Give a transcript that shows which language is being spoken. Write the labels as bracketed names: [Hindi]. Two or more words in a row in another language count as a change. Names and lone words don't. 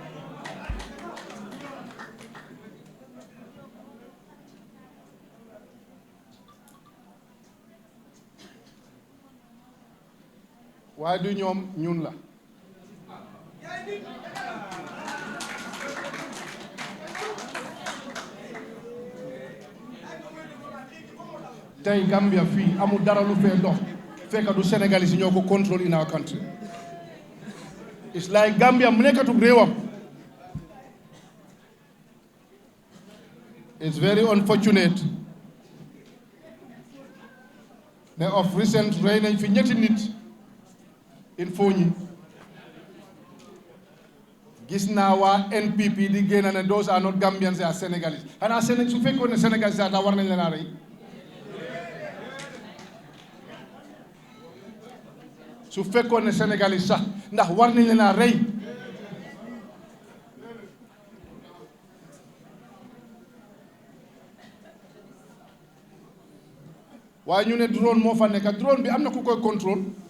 [Wolof] waaye du ñoom ñun la tey Gambia fii amul dara lu fee dox fekk du Sénégal si ñoo ko control [English] in our country it's like Gambia [Wolof] mu nekkatu réewam [English] it's very unfortunate [Wolof] ne [English] of recent [Wolof] rey nañ fi ñetti nit [French] il faut [Wolof] ñi gis naa waa NPP di génn ne [English] those are not Gambians they are Senegalese [Wolof] xanaa Sénégal su fekkoon ne Sénégal sax war nañ leen a rey su fekkoon ne Sénégalese sax ndax war nañ leen a rey waaye ñu ne drone moo fa nekk drone bi am na ku koy contrôle